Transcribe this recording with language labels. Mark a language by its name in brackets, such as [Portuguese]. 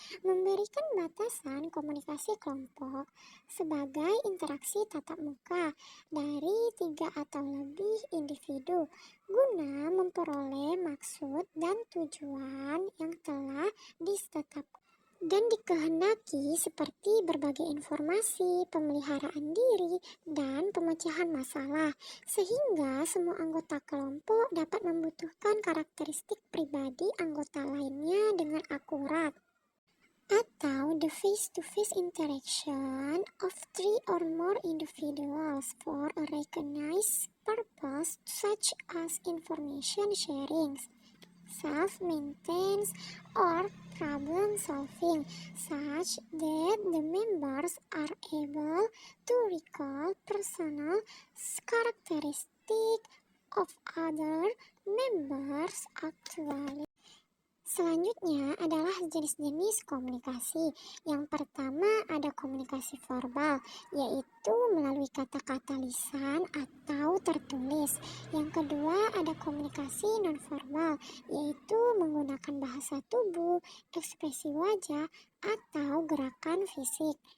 [Indonesian] memberikan batasan komunikasi kelompok sebagai interaksi tatap muka dari 3 atau lebih individu guna memperoleh maksud dan tujuan yang telah ditetapkan dan dikehendaki seperti berbagi informasi, pemeliharaan diri, dan pemecahan masalah, sehingga semua anggota kelompok dapat membutuhkan karakteristik pribadi anggota lainnya dengan akurat. [English] Atau the face-to-face interaction of 3 or more individuals for a recognized purpose such as information sharing, self-maintenance, or problem solving, such that the members are able to recall personal characteristics of other members actually. [Indonesian] Selanjutnya adalah jenis-jenis komunikasi. Yang pertama ada komunikasi verbal, yaitu melalui kata-kata lisan atau tertulis. Yang kedua ada komunikasi nonverbal, yaitu menggunakan bahasa tubuh, ekspresi wajah, atau gerakan fisik.